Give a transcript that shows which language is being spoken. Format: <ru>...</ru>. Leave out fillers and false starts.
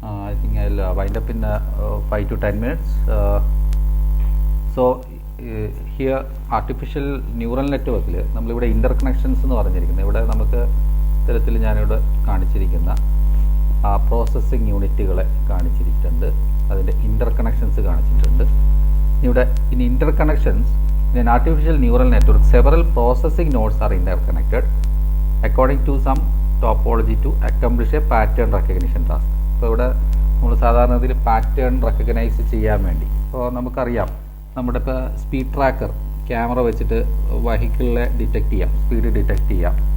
<en>I think I'll wind up in 5 to 10 minutes. So here artificial neural network</en> <ml>നമ്മളിവിടെ ഇൻ്റർകണക്ഷൻസ് എന്ന് പറഞ്ഞിരിക്കുന്നത്, ഇവിടെ നമുക്ക് ഇത്തരത്തിൽ ഞാനിവിടെ കാണിച്ചിരിക്കുന്ന പ്രോസസ്സിംഗ് യൂണിറ്റുകളെ കാണിച്ചിരിക്കുന്നുണ്ട്, അതിൻ്റെ ഇൻ്റർകണക്ഷൻസ് കാണിച്ചിട്ടുണ്ട്. ഇവിടെ</ml> <en>in interconnections in an artificial neural network several processing nodes are interconnected according to some topology to accomplish a pattern recognition task.</en> <ml>അപ്പോൾ ഇവിടെ നമ്മൾ സാധാരണ ഇതിൽ പാറ്റേൺ റെക്കഗ്നൈസ് ചെയ്യാൻ വേണ്ടി, ഇപ്പോൾ നമുക്കറിയാം നമ്മുടെ ഇപ്പോൾ സ്പീഡ് ട്രാക്കർ ക്യാമറ വെച്ചിട്ട് വെഹിക്കിളിനെ ഡിറ്റക്റ്റ് ചെയ്യാം, സ്പീഡ് ഡിറ്റക്റ്റ് ചെയ്യാം.</ml>